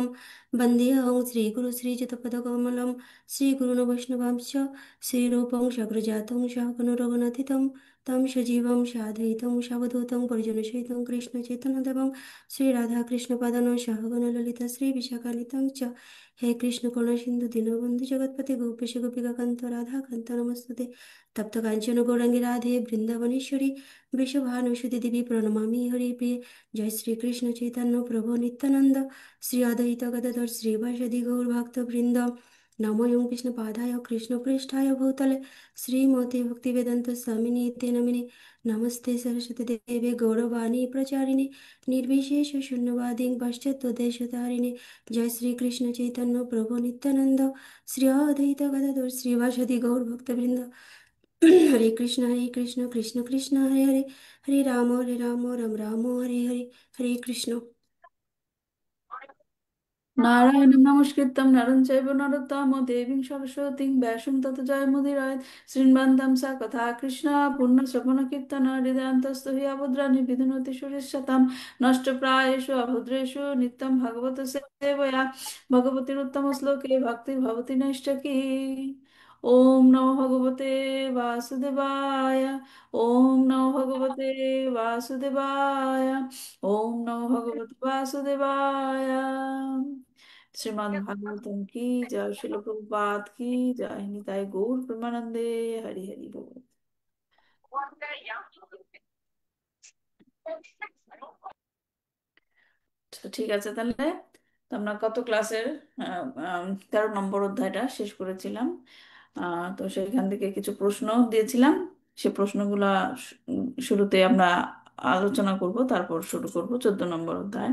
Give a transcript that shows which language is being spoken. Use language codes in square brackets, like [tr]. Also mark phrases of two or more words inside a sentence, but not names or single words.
[sa] वन्देऽहं श्रीगुरु श्रीयुतपदकमलं श्रीगुरून् वैष्णवांश्च श्रीरूपं सग्रजातं सहगण रघुनाथितं तं सजीवं साधयितं सावधूतं परिजनसहितं कृष्णचैतन्यदेवं श्रीराधाकृष्णपादान् सहगण ललिता श्रीविशाखान्वितं च। हे कृष्ण करुणा सिंधु दीनबंधु जगतपते गोपेश गोपिका कांत राधा कांत नमस्तुते। तप्त कांचन गौरांगी राधे वृंदावनेश्वरी वृषभानुसुते देवी प्रणमामि हरि प्रिय। जय श्री कृष्ण चैतन्य प्रभु नित्यानंद श्री अद्वैत गदाधर श्रीवासदि गौर भक्त वृंद। नमो ओं कृष्ण पादाय कृष्ण पृष्ठाय भूतले श्रीमते भक्तिवेदांत स्वामिनि नित्य नमिने। नमस्ते सरस्वती देवे गौरवाणी प्रचारिणे निर्विशेष शून्यवादी पाश्चात्य देशतारिणे। जय श्री कृष्ण चैतन्य प्रभु नित्यानंद श्री अद्वैत गदाधर श्रीवासदि गौर भक्तवृंद। हरे कृष्ण कृष्ण कृष्ण हरे हरे हरे राम राम राम हरे हरे। हरे कृष्ण। নারায়ণং নমস্কৃত্যং নরং চৈব নরোত্তমঃ দেবীং সরস্বতীং ব্যাসং ততো জয়মুদীরয়েৎ। শৃण्वन्तं सा कथा कृष्ण पुण्यश्रवणकीर्तन हृदयान्तस्थो हि अभद्राणि विधुनोति सुरेशतां नष्टप्रायेषु अभद्रेषु नित्यं भगवत सेवया भगवतीरुत्तमश्लोके भक्तिर्भवति नैष्ठकी। ओम नमो भगवते वासुदेवाय। ओम नमो भगवते वासुदेवाय। ओम नमो भगवते वासुदेवाय। [hi] श्रीमद् भागवतम की जय, शिल प्रभुपाद की जय, निताई गौर प्रेमानंदे। [bn] हरि हरि बोल। তো ঠিক আছে তাহলে। তো আমরা গত ক্লাসের 13 নম্বর অধ্যায়টা শেষ করেছিলাম। তো সেখান থেকে কিছু প্রশ্ন দিয়েছিলাম। সে প্রশ্নগুলা শুরুতে আমরা আলোচনা করব, তারপর শুরু করব 14 নম্বর অধ্যায়।